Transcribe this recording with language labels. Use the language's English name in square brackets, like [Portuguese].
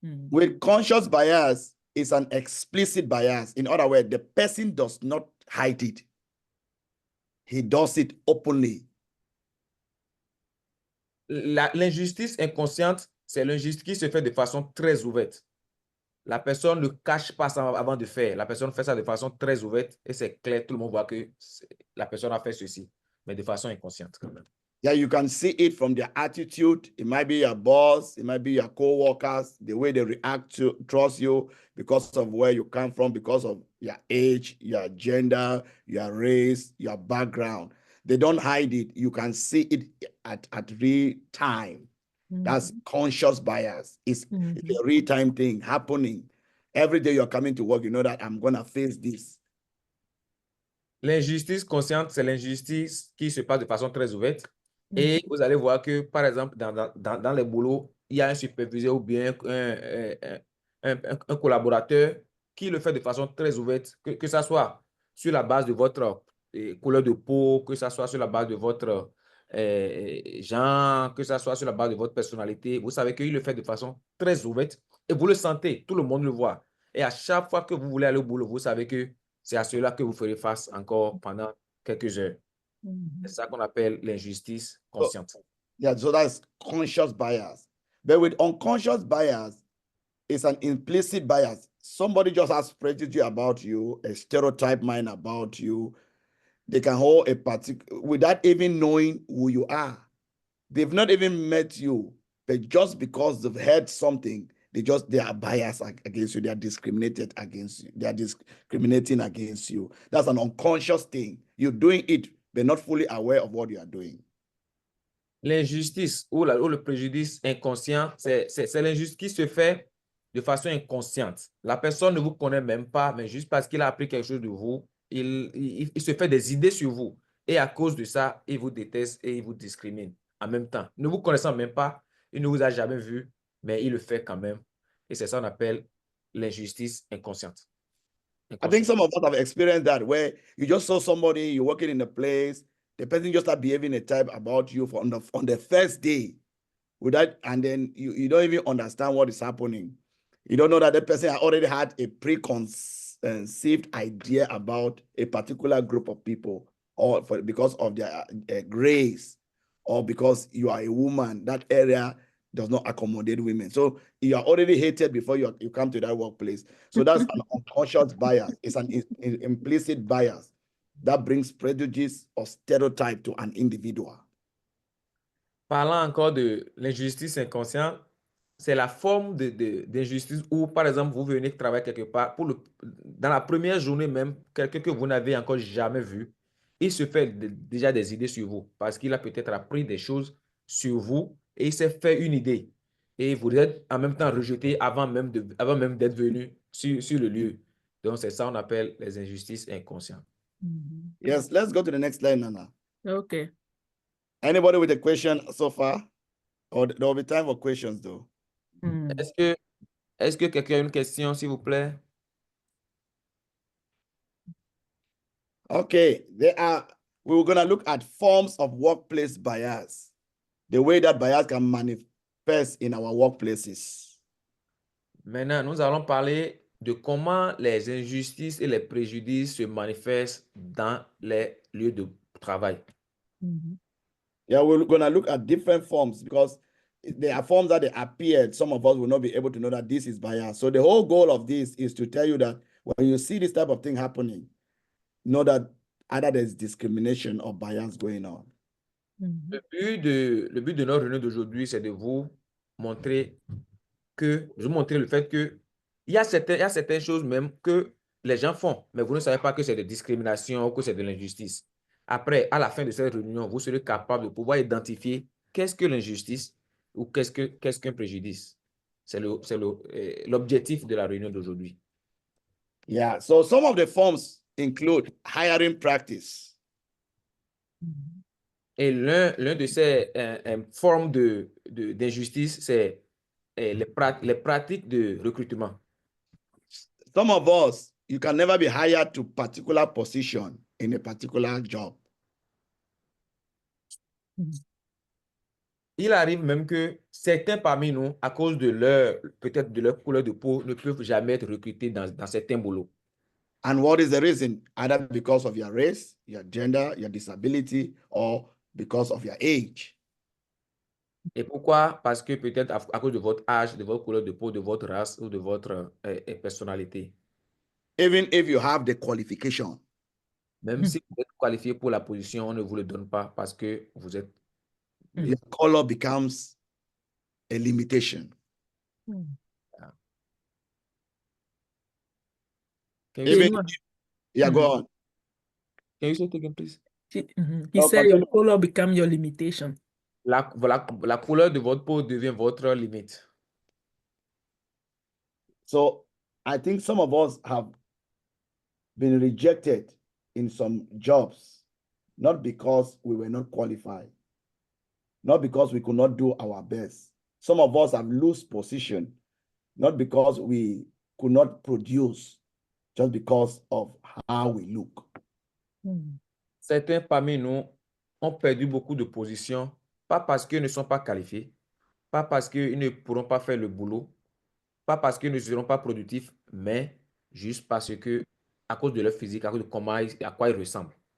[English] With conscious bias, it's an explicit bias. In other words, the person does not hide it. He does it openly. [French] L'injustice inconsciente, c'est l'injustice qui se fait de façon très ouverte. La personne ne cache pas ça avant de faire. La personne fait ça de façon très ouverte et c'est clair, tout le monde voit que la personne a fait ceci, mais de façon inconsciente quand même. [English] Yeah, you can see it from their attitude. It might be your boss, it might be your co-workers, the way they react to trust you because of where you come from, because of your age, your gender, your race, your background. They don't hide it. You can see it at real time. That's conscious bias. It's a real-time thing happening. Every day you're coming to work, you know that I'm going to face this. [French] L'injustice consciente, c'est l'injustice qui se passe de façon très ouverte. Et vous allez voir que, par exemple, dans les boulots, il y a un superviseur ou bien un collaborateur qui le fait de façon très ouverte, que ça soit sur la base de votre couleur de peau, que ça soit sur la base de votre genre, que ça soit sur la base de votre personnalité. Vous savez qu'il le fait de façon très ouverte et vous le sentez, tout le monde le voit. Et à chaque fois que vous voulez aller au boulot, vous savez que c'est à cela que vous ferez face encore pendant quelques heures. C'est ça qu'on appelle l'injustice consciente. [English] Yeah, so that's conscious bias. But with unconscious bias, it's an implicit bias. Somebody just has prejudice about you, a stereotype mind about you. They can hold a particular, without even knowing who you are. They've not even met you, but just because they've heard something, they are biased against you. They are discriminated against you. They are discriminating against you. That's an unconscious thing. You're doing it, but not fully aware of what you are doing. [French] L'injustice ou le préjudice inconscient, c'est l'injustice qui se fait de façon inconsciente. La personne ne vous connaît même pas, mais juste parce qu'il a appris quelque chose de vous, il se fait des idées sur vous. Et à cause de ça, il vous déteste et il vous discrimine en même temps. Ne vous connaissant même pas, il ne vous a jamais vu, mais il le fait quand même. Et c'est ça qu'on appelle l'injustice inconsciente. [English] I think some of us have experienced that, where you just saw somebody, you're working in a place, the person just start behaving a type about you on the first day, and then you don't even understand what is happening. You don't know that the person already had a preconceived idea about a particular group of people, or because of their grace, or because you are a woman. That area does not accommodate women. So you are already hated before you come to that workplace. So that's an unconscious bias. It's an implicit bias that brings prejudice or stereotype to an individual. [French] Parlant encore de l'injustice inconsciente, c'est la forme d'injustice où, par exemple, vous venez travailler quelque part, dans la première journée même, quelqu'un que vous n'avez encore jamais vu, il se fait déjà des idées sur vous parce qu'il a peut-être appris des choses sur vous et il s'est fait une idée. et vous êtes en même temps rejeté avant même d'être venu sur le lieu. Donc, c'est ça qu'on appelle les injustices inconscientes. [English] Yes, let's go to the next slide, Nana. Okay. Anybody with a question so far? Or there will be time for questions though. Mm. [French] Est-ce que quelqu'un a une question, s'il vous plaît? [English] Okay, we're gonna look at forms of workplace bias, the way that bias can manifest in our workplaces. [French] Maintenant, nous allons parler de comment les injustices et les préjudices se manifestent dans les lieux de travail. [English] Yeah, we're gonna look at different forms because there are forms that they appeared. Some of us will not be able to know that this is bias. So the whole goal of this is to tell you that when you see this type of thing happening, know that either there's discrimination or bias going on. [French] Le but de notre réunion d'aujourd'hui, c'est de vous montrer le fait que il y a certaines choses même que les gens font, mais vous ne savez pas que c'est de discrimination ou que c'est de l'injustice. Après, à la fin de cette réunion, vous serez capable de pouvoir identifier qu'est-ce que l'injustice ou qu'est-ce qu'un préjudice. C'est l'objectif de la réunion d'aujourd'hui. [English] Yeah, so some of the forms include hiring practice. [French] Et l'un de ces formes d'injustice, c'est les pratiques de recrutement. [English] Some of us, you can never be hired to particular position in a particular job. [French] Il arrive même que certains parmi nous, à cause de peut-être de leur couleur de peau, ne peuvent jamais être recrutés dans certains boulots. [English] And what is the reason? Either because of your race, your gender, your disability, or because of your age. [French] Et pourquoi? Parce que peut-être à cause de votre âge, de votre couleur de peau, de votre race ou de votre personnalité. [English] Even if you have the qualification. [French] Même si vous êtes qualifié pour la position, on ne vous le donne pas parce que vous êtes... [English] Your color becomes a limitation. Yeah, go on. Can you say it again, please? He said your color become your limitation. [French] La couleur de votre peau devient votre limite. [English] So I think some of us have been rejected in some jobs, not because we were not qualified, not because we could not do our best. Some of us have lost position, not because we could not produce, just because of how we look. [French] Certains parmi nous ont perdu beaucoup de positions, pas parce qu'ils ne sont pas qualifiés, pas parce qu'ils ne pourront pas faire le boulot, pas parce qu'ils ne seront pas productifs, mais juste parce que, à cause de leur physique, à cause de à quoi ils ressemblent.